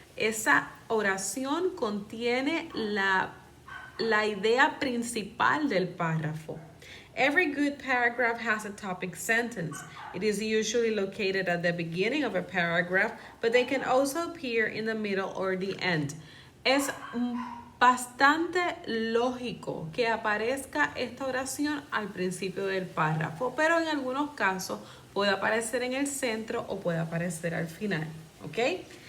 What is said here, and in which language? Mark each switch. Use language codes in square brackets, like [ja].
[es] Esa oración contiene la idea principal del párrafo. [en] Every good paragraph has a topic sentence. It is usually located at the beginning of a paragraph, but they can also appear in the middle or the end. [es] Es bastante lógico que aparezca esta oración al principio del párrafo, pero en algunos casos puede aparecer en el centro o puede aparecer al final, ¿ok?